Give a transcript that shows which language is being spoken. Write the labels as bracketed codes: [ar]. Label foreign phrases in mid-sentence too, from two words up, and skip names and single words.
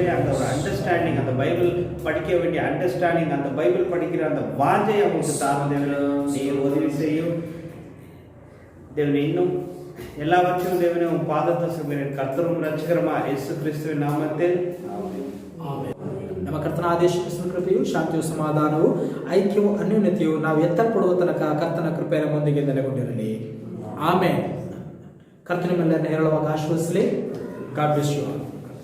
[ta] அந்த ஒரு அண்டர்ஸ்டாண்டிங், அந்த பைபிள் படிக்க வேண்டிய அண்டர்ஸ்டாண்டிங், அந்த பைபிள் படிக்கிற அந்த வாஞ்சை அவங்களுக்கு தாரும் தேவனே. நீர் உதவி செய்யும் தேவனே. இன்னும் எல்லாவற்றையும் தேவனே உன் பாதத்தை சொல்கிறேன், கர்த்தரும் ரட்சகருமா இயேசு கிறிஸ்துவின் நாமத்தில் ஆமென். [kn] ನಮ್ಮ ಕರ್ತನ ಆದೇಶ ಕೃಪೆಯು, ಶಾಂತಿಯು, ಸಮಾಧಾನವು, ಐಕ್ಯವು, ಅನ್ಯೋನ್ಯತೆಯು ನಾವು ಎತ್ತಲ್ಪಡುವ ತನಕ ಕರ್ತನ ಕೃಪೆಯ ಮುಂದಿಗೆ ನೆಲೆಗೊಂಡಿರಲಿ. ಆಮೇಲೆ ಕರ್ತನ ಮೇಲೆ ಹೇರಳವಾಗಿ ಆಶ್ವಾಸಿಸಲಿ. [en] God bless you.